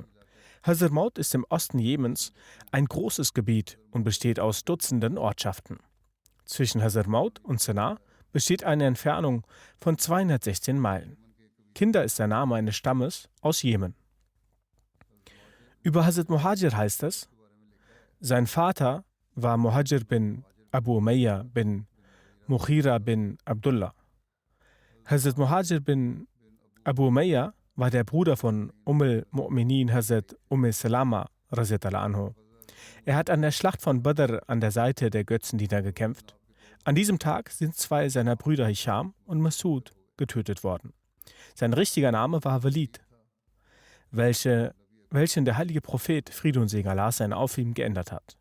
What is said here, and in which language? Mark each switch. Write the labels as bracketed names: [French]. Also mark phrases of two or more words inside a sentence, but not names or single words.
[German] Hazarmaut ist im Osten Jemens ein großes Gebiet und besteht aus Dutzenden Ortschaften. Zwischen Hazarmaut und Sanaa besteht eine Entfernung von 216 Meilen. Kinder ist der Name eines Stammes aus Jemen. Über Hazrat Muhajir heißt es, sein Vater war Muhajir bin Abu Umayya bin Mughira bin Abdullah. Hazrat Muhajir bin Abu Umayya war der Bruder von al-Mu'minin Hazrat Salama [Arabic] رضي الله عنه. [German] Er hat an der Schlacht von Badr an der Seite der Götzendiener gekämpft. An diesem Tag sind zwei seiner Brüder Hisham und Masud getötet worden. Sein richtiger Name war Walid, welchen der heilige Prophet, Friede und Segen Allah sein auf ihm, geändert hat.